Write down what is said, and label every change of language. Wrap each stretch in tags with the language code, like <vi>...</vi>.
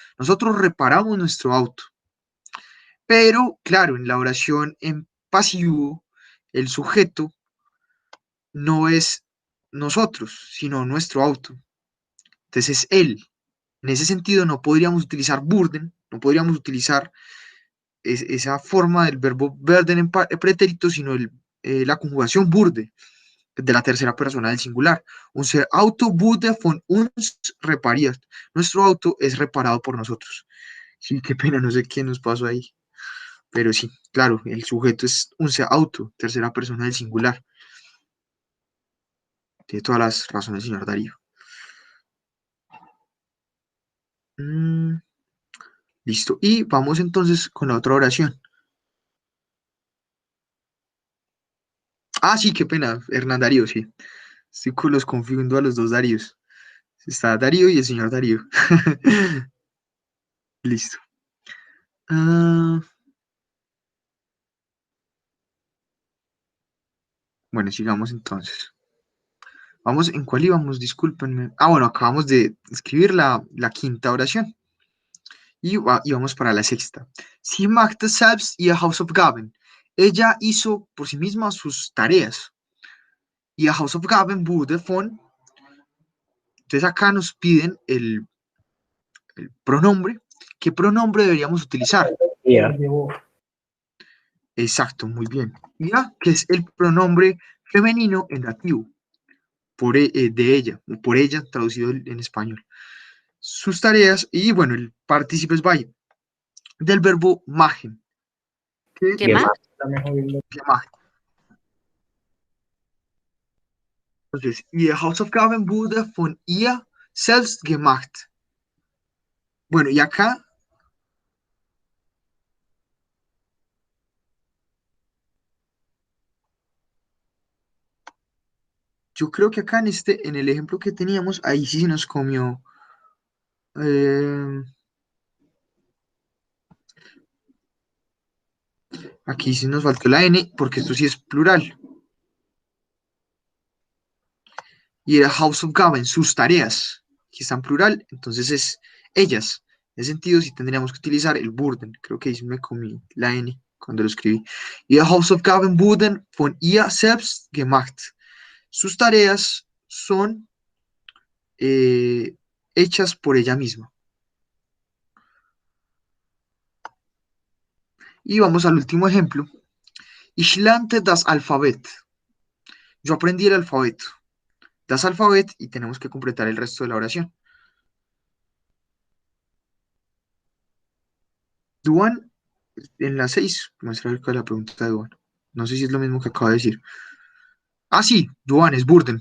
<es>Nosotros reparamos nuestro auto. Pero, claro, en la oración en pasivo, el sujeto no es nosotros, sino nuestro auto. Entonces es él. En ese sentido, no podríamos utilizar burden, no podríamos utilizar esa forma del verbo werden en pretérito, sino la conjugación wurde, de la tercera persona del singular.</es> <de>Unser Auto wurde von uns repariert.</de> <es>Nuestro auto es reparado por nosotros. Sí, qué pena, no sé qué nos pasó ahí. Pero sí, claro, el sujeto es</es> <de>unser Auto,</de> <es>tercera persona del singular. Tiene todas las razones, señor Darío. Listo. Y vamos entonces con la otra oración. Ah, sí, qué pena, Hernán Darío, sí. Los confundo a los dos Daríos. Está Darío y el señor Darío. Listo. Bueno, sigamos entonces. Vamos, ¿en cuál íbamos? Discúlpenme. Bueno, acabamos de escribir la quinta oración. Y vamos para la sexta.</es> <de>Sie machte selbst ihre Hausaufgaben.</de> <es>Ella hizo por sí misma sus tareas.</es> <de>Ihre Hausaufgaben wurde von.</de> <es>Entonces acá nos piden el pronombre. ¿Qué pronombre deberíamos utilizar?</es> <de>Ihr.</de> <es>Exacto, muy bien. Ia, que es el pronombre femenino en dativo, de ella, o por ella, traducido en español. Sus tareas, y bueno, el partícipe es bei, del verbo machen. ¿Qué más?</es> <de>Machen. Entonces, ihre Hausaufgaben wurde von ihr selbst gemacht.</de> <es>Bueno, y acá yo creo que acá en el ejemplo que teníamos, ahí sí se nos comió. Aquí sí nos faltó la N, porque esto sí es plural. Y era Hausaufgaben, sus tareas, que está en plural, entonces es ellas. En ese sentido, sí tendríamos que utilizar el Burden. Creo que ahí me comí la N cuando lo escribí.</es> <de>Y Hausaufgaben wurden von ihr selbst gemacht.</de> <es>Sus tareas son hechas por ella misma. Y vamos al último ejemplo.</es> <de>Ich lernte das Alphabet.</de> <es>Yo aprendí el alfabeto.</es> <de>Das Alphabet</de> <es>y tenemos que completar el resto de la oración. Duan, en la 6, muestra acá la pregunta de Duan. No sé si es lo mismo que acabo de decir. Ah, sí, Duan es Burden.</es>